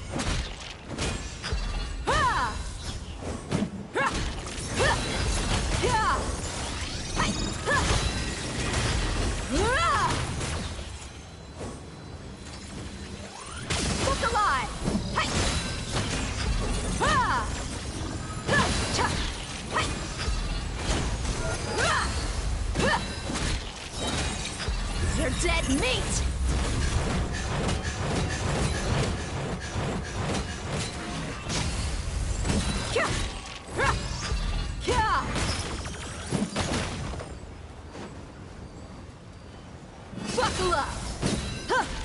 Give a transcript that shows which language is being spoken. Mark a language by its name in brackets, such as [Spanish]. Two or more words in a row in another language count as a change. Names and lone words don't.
[English] Ha! Ha! Ha! Yeah! Hi! Ha! Ah! Look alive! Hi! Ha! Ha! Cha! Hi! Ah! Ha! You're dead meat! Kya! Ra! Kya! Buckle up! Huh!